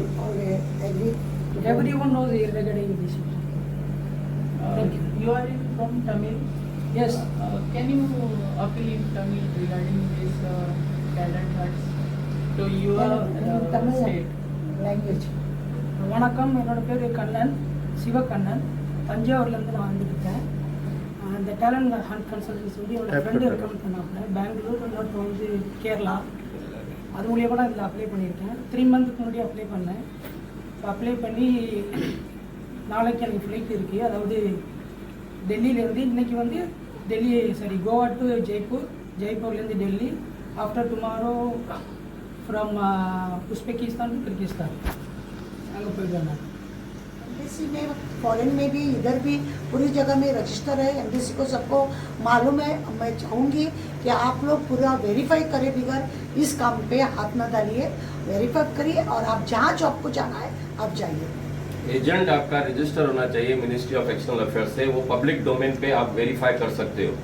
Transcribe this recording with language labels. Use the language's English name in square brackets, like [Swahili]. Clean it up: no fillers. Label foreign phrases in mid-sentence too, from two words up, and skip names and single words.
[English] Okay, agree. Everyone knows regarding this issue. Thank you. You are from Tamil. Yes. Can you appeal in Tamil regarding this talent arts to your Tamil state? language. [Tamil] வணக்கம், என்னோட பேர் கண்ணன், சிவகண்ணன். தஞ்சாவூர்லேருந்து நான் வந்துருக்கேன். அந்த [English] talent hunt consultancy [Tamil] வந்து என்னோட ஃப்ரெண்டு ரெக்கமெண்ட் பண்ணாங்க. பெங்களூர், இன்னொருத்தர் வந்து கேரளா. அது மூலியமாக தான் இதில் அப்ளை பண்ணியிருக்கேன். 3 மந்த்துக்கு முன்னாடி அப்ளை பண்ணேன். இப்போ அப்ளை பண்ணி நாளைக்கு எனக்கு ஃப்ளைட் இருக்குது. அதாவது டெல்லியிலேருந்து இன்றைக்கி வந்து கோவா டு ஜெய்ப்பூர், ஜெய்ப்பூர்லேருந்து டெல்லி. [English] after tomorrow from Uzbekistan to Kyrgyzstan [Tamil] அங்கே போயிடுவேன் நான். [Hindi] एम्बेसी में फॉरेन में भी इधर भी पूरी जगह में रजिस्टर है एम्बेसी को, सबको मालूम है। मैं चाहूँगी कि आप लोग पूरा वेरीफाई करें, बिगर इस काम पे हाथ न डालिए, वेरीफाई करिए और आप जहाँ जॉब को जाना है आप जाइए। एजेंट आपका रजिस्टर होना चाहिए मिनिस्ट्री ऑफ एक्सटर्नल अफेयर्स से, वो [English] public domain [Hindi] पे आप वेरीफाई कर सकते हो।